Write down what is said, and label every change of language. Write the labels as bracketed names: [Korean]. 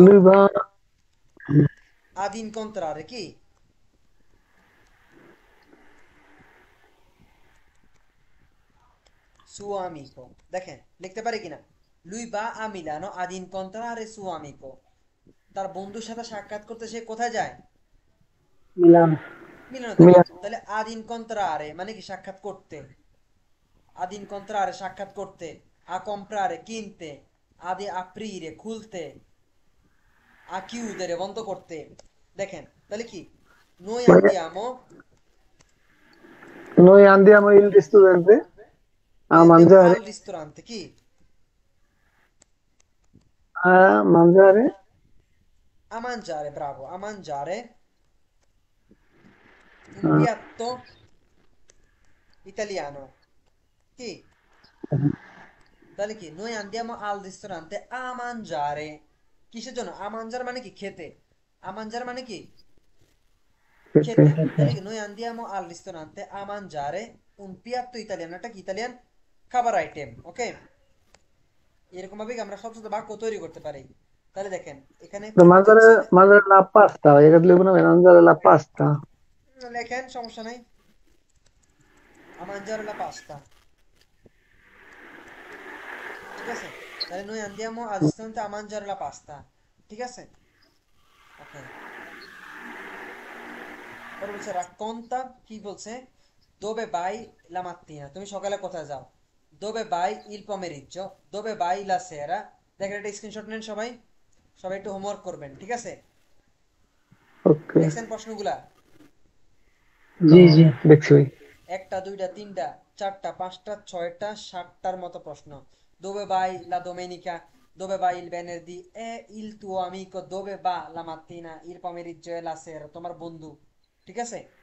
[Italian] lui va ad incontrare chi? Suo amico. [Bangla] দেখেন লিখতে পারি কিনা, [Italian] lui va a Milano ad incontrare suo amico। [Bangla] তার বন্ধুর সাথে সাক্ষাৎ করতে সে কোথায় যায়? মিলান। মিলানোতে। [Italian] Milan [Bangla] তাহলে [Italian] ad incontrare [Bangla] মানে কি সাক্ষাৎ করতে, ad incontrare সাক্ষাৎ করতে, [Italian] a comprare [Bangla] কিনতে, [Italian] ad aprire [Bangla] খুলতে, [Italian] a chiudere [Bangla] বন্ধ করতে। দেখেন তাহলে কি, noi মানে [Italian] andiamo noi andiamo il ristorante a noi andiamo mangiare al ristorante chi? a mangiare A mangiare, bravo, a mangiare un ah, piatto italiano chi? [Bangla] তাহলে কি, [Italian] noi andiamo al ristorante a mangiare, [Bangla] কিসের জন্য? [Italian] a mangiare [Bangla] মানে কি খেতে, a mangiare মানে কি খেতে। তাহলে কি, [Italian] noi andiamo al ristorante a mangiare un piatto italiano, [Bangla] এটা কি ইতালিয়ান খাবার আইটেম। ওকে, এরকম ভাবে আমরা শব্দ বাক্য তৈরি করতে পারি। তাহলে দেখেন এখানে তো কি [Italian] mangiare [Bangla] বোঝাচ্ছে, [Italian] mangiare la pasta [Bangla] এখানে লিখবো না [Italian] mangiare la pasta [Bangla] লেখেন সমস্যা নাই, [Italian] a mangiare la pasta, [Bangla] ঠিক আছে? [Italian] তাহলে noi andiamo al ristorante a mangiare la pasta, [Bangla] ঠিক আছে? ওকে, পরে বলছে racconta, কি বলছে, [Italian] dove vai la mattina, [Bangla] তুমি সকালে কোথায় যাও? [Italian] dove vai il pomeriggio, dove vai la sera। [Bangla] দেখেন একটা স্ক্রিনশট নেন সবাই, সবাই একটু হোমওয়ার্ক করবেন, ঠিক আছে? ওকে দেখছেন প্রশ্নগুলা? জি জি। দেখছি ভাই একটা, দুইটা, তিনটা, চারটা, পাঁচটা, ছয়টা, সাতটার মতো প্রশ্ন। [Italian] dove vai la domenica, dove vai il venerdì, e il tuo amico dove va la mattina, il pomeriggio e la sera, [Bangla] তোমার বন্ধু, ঠিক আছে?